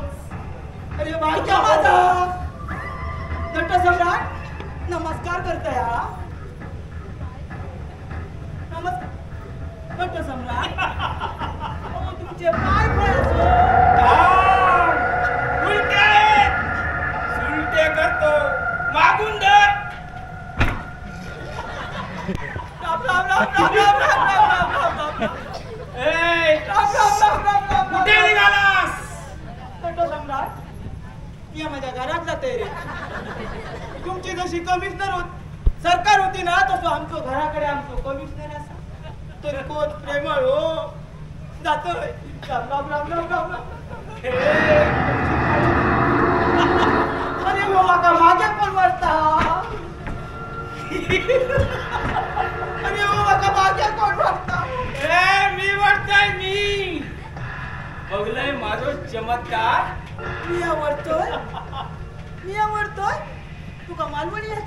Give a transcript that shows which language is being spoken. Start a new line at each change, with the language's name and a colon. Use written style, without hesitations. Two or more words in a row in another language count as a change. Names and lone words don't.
Marathi: अरे भाग्या माझा नट सम्राट नमस्कार करतोय हा नमस्कार नट सम्राट अहो, तुमचे पाय पडायचो उलटे करतो मागून धर राम राम राम राम राम राम राम राम राम राम ए, राम राम राम राम राम राम कुठे निघालास नट सम्राट ती माझ्या घरात जाते रे तुमची जशी कमिशनर होत सरकार होती ना तसं आमचं घराकडे आमचं कमिशनर असा तरी कोण प्रेमळ हो जातोय राम राम राम राम राम राम अरे हो का मागे पण वरता अरे हो का मागे कोण वरता ए, मी वाटतोय मी बघलंय माझं चमत्कार मी आवडतोय तुका मालवणी येता